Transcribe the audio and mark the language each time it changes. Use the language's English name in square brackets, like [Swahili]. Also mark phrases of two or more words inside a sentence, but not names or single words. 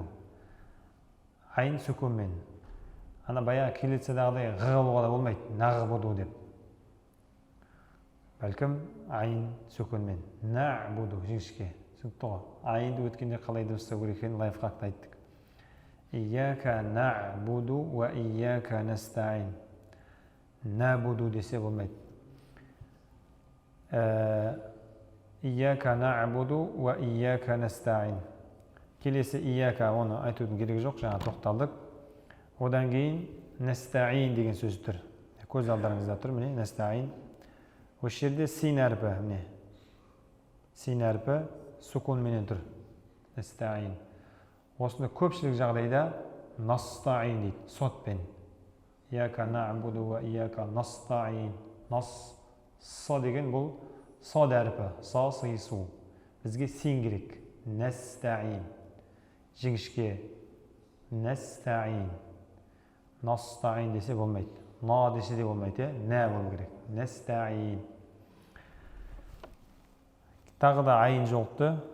[Kazakh] Айын сүкунмен. Ана бая келетседағыдай ғығылуға да болмайды. Нағбуду деп. Бәлкім айын сүкунмен. Нa'буду жіңішке. Түсінікті ғой. Айынды өткенде қалай дұрыстау керек екенін лайфхакта айттық. [Arabic] إياك نعبد وإياك نستعين. [Kazakh] Нa'буду десе болмайды. [Arabic] إياك نعبد وإياك نستعين. [Kazakh] Келесі ияка, оны айтудың керегі жоқ, жаңа тоқталдық. Одан кейін настаин деген сөз тұр. Көз алдарыңызда тұр, міне, настаин. Осы жерде син әрпі, міне. Син әрпі сукун менен тұр. Настаин. Осында көпшілік жағдайда настаин дейді, сотпен. [Arabic] إياك نعبد وإياك نستعين. [Kazakh] Са деген бұл сад әрпі, са сыйсу. Бізге син керек. Настаин. Жіңішке. Настаин. Настаин десе болмайды. На десе де болмайды, нә болу керек. Настаин. Тағы да айын жоқты.